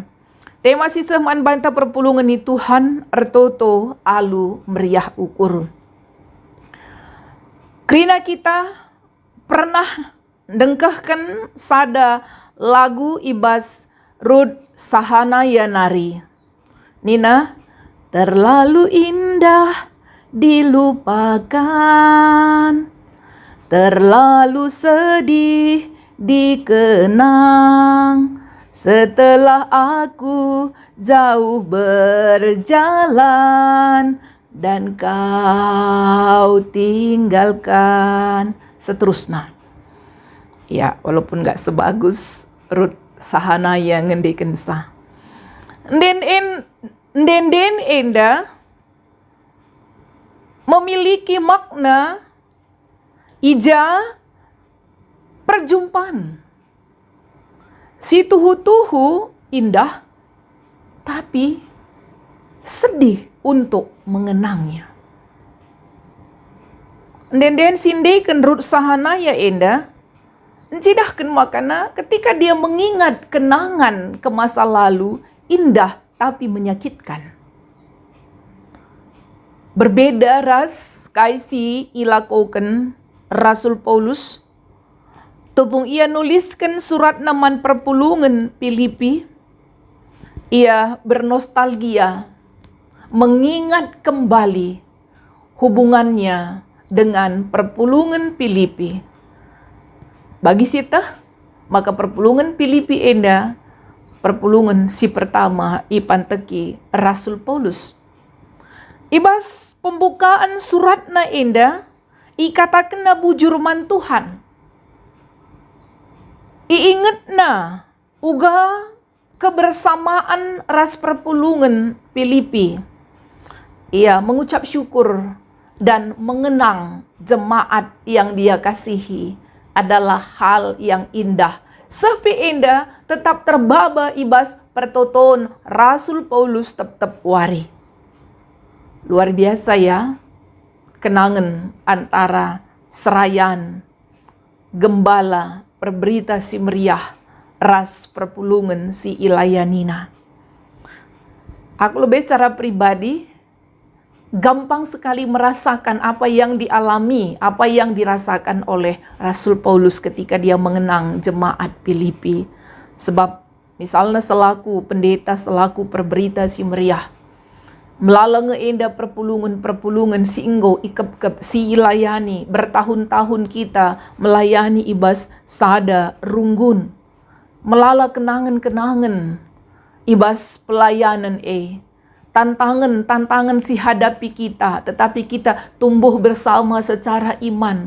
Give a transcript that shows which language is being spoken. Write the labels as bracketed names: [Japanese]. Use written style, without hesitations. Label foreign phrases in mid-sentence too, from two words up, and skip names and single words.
[Batak Karo] Tema sisah man banta perpulungan ni Tuhan ertoto alu meriah ukur. Krina kita pernah dengkahkan sada lagu ibas Ruth Sahanaya nari. Nina, [Indonesian] terlalu indah dilupakan, terlalu sedih dikenang, setelah aku jauh berjalan dan kau tinggalkan. Seterusnya. Ya, walaupun gak sebagus Ruth Sahanaya ngendikan sah. [Batak Karo] Den enda memiliki makna ija perjumpaan. Si tuhu-tuhu [Indonesian] indah, tapi sedih untuk mengenangnya. [Batak Karo] Den sindekan [Indonesian] Ruth Sahanaya [Batak Karo] enda, encidahkan makana [Indonesian] ketika dia mengingat kenangan ke masa lalu, indah tapi menyakitkan. [Batak Karo] Berbeda ras kaisi ilakoken Rasul Paulus. Tupung ia nuliskan surat naman perpulungan Filipi. [Indonesian] Ia bernostalgia, mengingat kembali hubungannya dengan perpulungan Filipi. [Batak Karo] Bagi sita, maka perpulungan Filipi enda perpulungan si pertama ipanteki Rasul Paulus. Ibas pembukaan suratna enda ikatakan na bujur man Tuhan. Iinget na uga kebersamaan ras perpulungan Filipi. [Indonesian] Ia mengucap syukur dan mengenang jemaat yang dia kasihi adalah hal yang indah. [Batak Karo] Sepi indah tetap terbaba ibas pertoton Rasul Paulus tetap wari. [Indonesian] Luar biasa ya, kenangan antara [Batak Karo] serayan, gembala, perberita si meriah, ras perpulungan si ilayanina. [Indonesian] Aku lebih secara pribadi, gampang sekali merasakan apa yang dialami, apa yang dirasakan oleh Rasul Paulus ketika dia mengenang jemaat Filipi. Sebab misalnya selaku pendeta, selaku [Batak Karo] perberita si meriah, [Indonesian] melalui [Batak Karo] enda perpulungan si inggo ikep si ilayani, [Indonesian] bertahun-tahun kita melayani [Batak Karo] ibas sada runggun, [Indonesian] melala kenangan-kenangan ibas pelayanan tantangan si hadapi kita, tetapi kita tumbuh bersama secara iman.